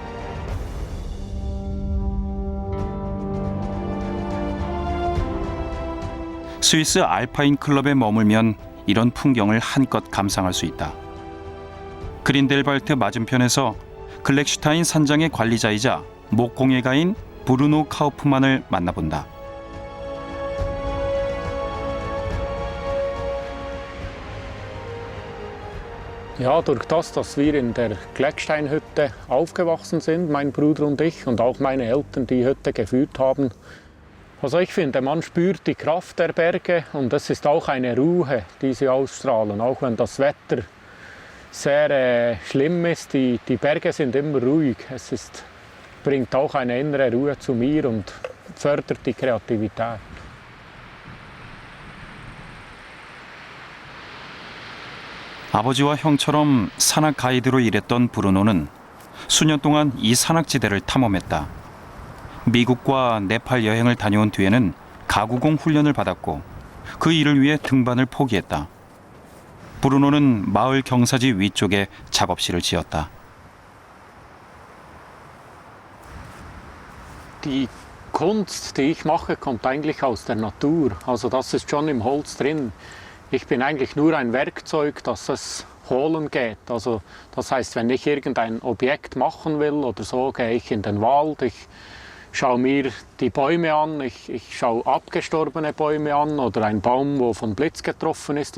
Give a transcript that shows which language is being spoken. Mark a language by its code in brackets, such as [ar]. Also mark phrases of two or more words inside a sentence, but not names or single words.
[ko] 스위스 알파인 클럽에 머물면 이런 풍경을 한껏 감상할 수 있다. 그린델발트 맞은편에서 글렉슈타인 산장의 관리자이자 목공예가인 브루노 카우프만을 만나본다. [de] Ja, durch das, dass wir in der Klecksteinhütte aufgewachsen sind, mein Bruder und ich, und auch meine Eltern die Hütte geführt haben. Also ich finde, man spürt die Kraft der Berge und es ist auch eine Ruhe, die sie ausstrahlen. Auch wenn das Wetter sehr schlimm ist, die Berge sind immer ruhig. Bringt auch eine innere Ruhe zu mir und fördert die Kreativität. [ko] 아버지와 형처럼 산악 가이드로 일했던 브루노는 수년 동안 이 산악지대를 탐험했다. 미국과 네팔 여행을 다녀온 뒤에는 가구공 훈련을 받았고 그 일을 위해 등반을 포기했다. 브루노는 마을 경사지 위쪽에 작업실을 지었다. [de] Die Kunst, die ich mache, kommt eigentlich aus der Natur. Also das ist schon im Holz drin. Ich bin eigentlich nur ein Werkzeug, das es holen geht. Also das heißt, wenn ich irgendein Objekt machen will oder so, gehe ich in den Wald, ich schaue mir die Bäume an, ich schaue abgestorbene Bäume an oder einen Baum, wo von Blitz getroffen ist.